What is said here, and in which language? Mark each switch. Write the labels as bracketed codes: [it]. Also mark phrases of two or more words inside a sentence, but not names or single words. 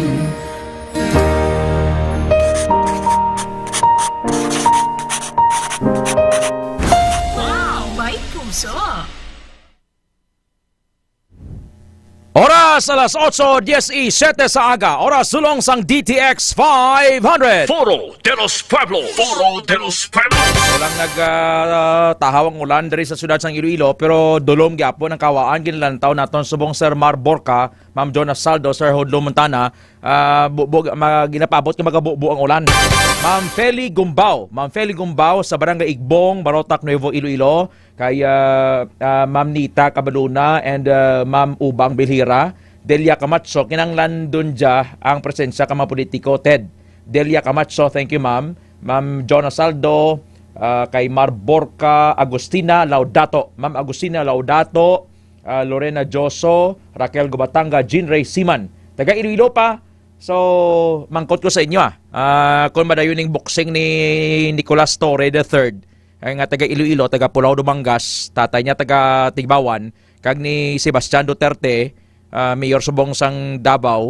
[hil] Wow, may puso. Oras alas 8:10 sa aga. Oras sulong sang DTX 500. Foro de los Pueblos. Foro de los Pueblos. Walang nagtahawang ulan diri sa siyudad sang Iloilo pero dulom gyapon ang kawaan ginlantaw naton subong Sir Mar Borca, Ma'am Jonas Saldo, Sir Hodlo Montana, ginapabot nga magabubo ang ulan. Ma'am Feli Gumbao sa Barangay Igbong, Barotac, Nuevo Iloilo, kay Ma'am Nita Cabaluna and Ma'am Ubang Bilhira, Delia Camacho, kinanglan dun dya ang presensya ka mga politiko, Ted. Delia Camacho, [en] thank you [hil] ma'am. Ma'am Jonas Saldo, kay Mar Borca, Agustina Laudato, Ma'am Agustina Laudato, Lorena Joso, Raquel Gubatanga, Jean Ray Siman. Taga Iloilo pa. So, mangkot ko sa inyo kung madayon yung boxing ni Nicolas Torre III, ay nga taga Iloilo, taga Pulau Dumangas, tatay niya taga Tigbawan, kag ni Sebastian Duterte, mayor subong sang Davao.